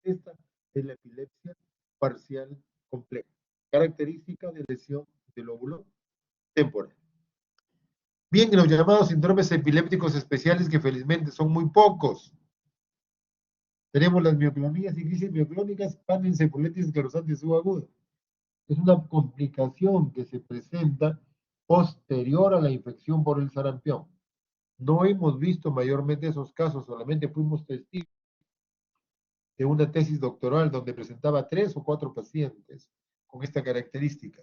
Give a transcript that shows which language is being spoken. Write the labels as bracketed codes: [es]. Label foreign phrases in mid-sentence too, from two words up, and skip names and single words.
[es] Esta es la epilepsia parcial compleja, característica de lesión del lóbulo temporal. Bien, los llamados síndromes epilépticos especiales, que felizmente son muy pocos. Tenemos las mioclonías y crisis mioclónicas, panencefalitis esclerosante subaguda. Es una complicación que se presenta posterior a la infección por el sarampión. No hemos visto mayormente esos casos, solamente fuimos testigos de una tesis doctoral donde presentaba 3 o 4 pacientes con esta característica.